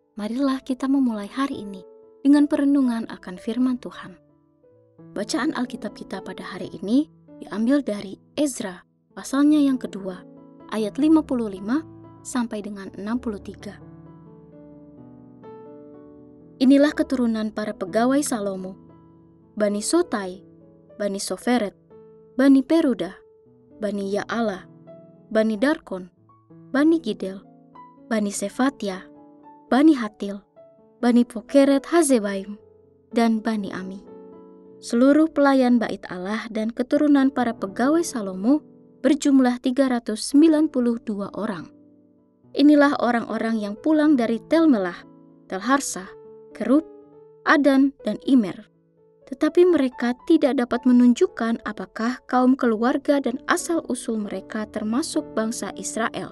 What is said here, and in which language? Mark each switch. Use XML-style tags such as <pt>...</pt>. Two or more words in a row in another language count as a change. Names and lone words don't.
<id>marilah kita memulai hari ini dengan perenungan akan firman Tuhan. Bacaan Alkitab kita pada hari ini diambil dari Ezra, pasalnya yang kedua, ayat 55 sampai dengan 63. Inilah keturunan para pegawai Salomo, Bani Sotai, Bani Soferet, Bani Peruda, Bani Ya'ala, Bani Darkon, Bani Gidel, Bani Sefatia, Bani Hatil, Bani Pokeret Hazebaim, dan Bani Ami. Seluruh pelayan bait Allah dan keturunan para pegawai Salomo berjumlah 392 orang. Inilah orang-orang yang pulang dari Tel-Melah, Tel-Harsah, Kerub, Adan, dan Imer. Tetapi mereka tidak dapat menunjukkan apakah kaum keluarga dan asal-usul mereka termasuk bangsa Israel.</id>